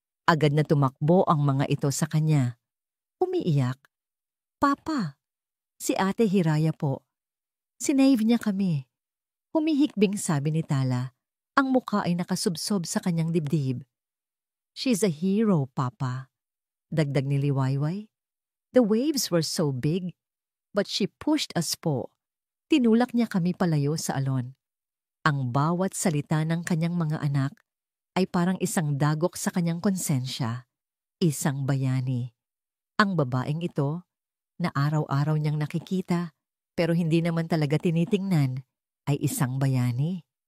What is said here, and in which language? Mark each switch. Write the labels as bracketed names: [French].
[Filipino] Agad na tumakbo ang mga ito sa kanya. Umiiyak. Papa, si Ate Hiraya po. Sinave niya kami. Humihikbing sabi ni Tala. Ang muka ay nakasubsob sa kanyang dibdib. [English] She's a hero, Papa. [Filipino] Dagdag ni Liwayway. [English] The waves were so big, but she pushed us po. [Filipino] Tinulak niya kami palayo sa alon. Ang bawat salita ng kanyang mga anak ay parang isang dagok sa kanyang konsensya, isang bayani. Ang babaeng ito, na araw-araw niyang nakikita pero hindi naman talaga tinitingnan, ay isang bayani.